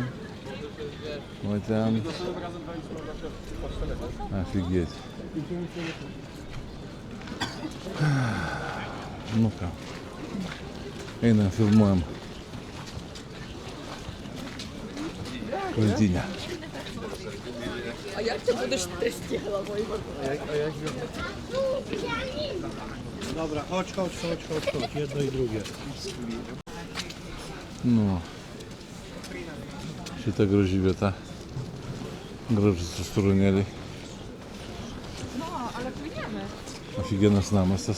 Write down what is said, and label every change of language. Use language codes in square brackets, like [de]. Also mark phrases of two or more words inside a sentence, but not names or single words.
[lt] O ten. Офигеть. Nu ką. Einam, filmuojam. Krūtinę. [uk] А як ти будеш трясти головою? [pl] Dobra, chodź, jedno i drugie. [lt] Nu. Šita graži vieta. Gražus restoranėliai. Офигенnas namas tas.